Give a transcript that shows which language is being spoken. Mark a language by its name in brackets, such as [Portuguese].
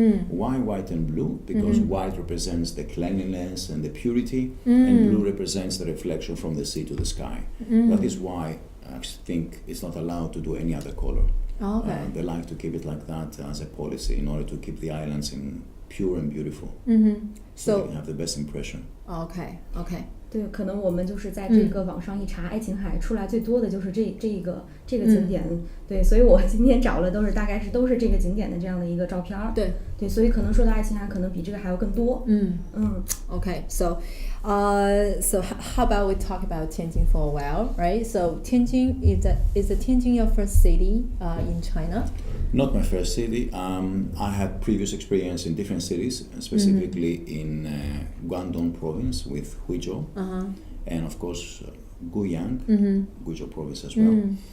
[English] Why white and blue? Because white represents the cleanliness and the purity, and blue represents the reflection from the sea to the sky. That is why I think it's not allowed to do any other color. Okay. They like to keep it like that as a policy in order to keep the islands in pure and beautiful. So they can have the best impression. Okay. [Chinese] 对，可能我们就是在这个网上一查，爱琴海出来最多的就是这个景点，对，所以我今天找了大概都是这个景点的这样的一个照片。对，所以可能说到爱琴海，可能比这个还要更多。 [English] Okay, so how about we talk about Tianjin for a while, right? So Tianjin is Tianjin your first city in China? Not my first city. I had previous experience in different cities, specifically in Guangdong province with Huizhou, and of course Guiyang, Guizhou province as well.